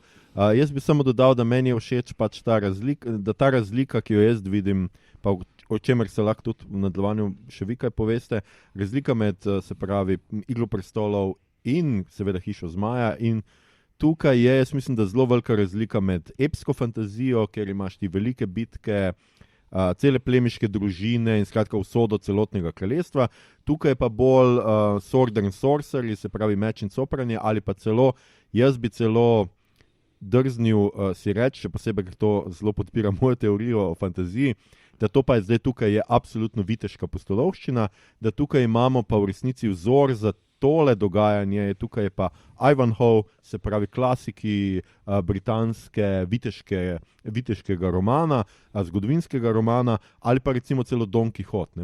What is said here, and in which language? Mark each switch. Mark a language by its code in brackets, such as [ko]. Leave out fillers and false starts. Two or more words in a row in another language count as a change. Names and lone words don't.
[sl] Jaz bi samo dodal, da meni je všeč pač ta razlika, ki jo jaz vidim, pa o čemer se lahko tudi v nadaljevanju še vi kaj poveste, razlika med, se pravi, Igro prestolov in seveda Hišo zmaja in tukaj je, jaz mislim, da zelo velika razlika med epsko fantazijo, ker imaš ti velike bitke, cele plemiške družine in skratka usodo celotnega kraljestva. Tukaj je pa bolj [en] sword and sorcery, [sl] se pravi meč in copranje, ali pa celo, jaz bi celo drznil si reči, še posebej, ker to zelo podpira mojo teorijo o fantaziji, da to pa je zdaj tukaj je absolutno viteška pustolovščina, da tukaj imamo pa v resnici vzor za tole dogajanje, tukaj je pa Ivanhoe, se pravi klasiki britanske viteškega romana, zgodovinskega romana, ali pa recimo celo Don Quixote.